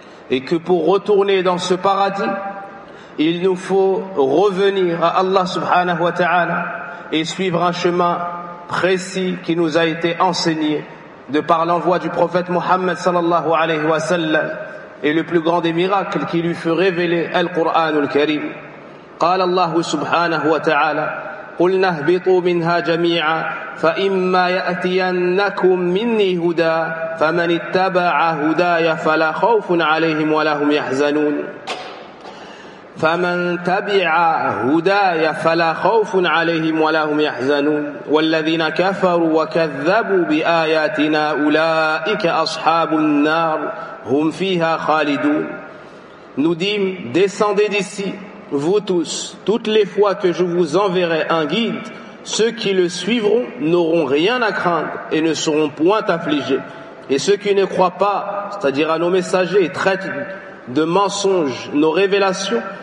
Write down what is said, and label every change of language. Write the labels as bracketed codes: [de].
[fr] Et que pour retourner dans ce paradis, il nous faut revenir à Allah subhanahu wa ta'ala et suivre un chemin précis qui nous a été enseigné de par l'envoi du prophète Muhammad sallallahu alayhi wa sallam et le plus grand des miracles qui lui fut révélé, Al-Qur'an al-Karim. [ar] قال الله سبحانه وتعالى قل نهبطوا منها جميعا فإما يأتينكم مني هدى فمن اتبع هداي فلا خوف عليهم ولا هم يحزنون فمن تبع هداي فلا خوف عليهم ولا هم يحزنون والذين كفروا وكذبوا بآياتنا أولئك أصحاب النار هم فيها خالدون. [fr] Nous dîmes, descendez d'ici, vous tous, toutes les fois que je vous enverrai un guide, ceux qui le suivront n'auront rien à craindre et ne seront point affligés. Et ceux qui ne croient pas, c'est-à-dire à nos messagers, traitent de mensonges nos révélations,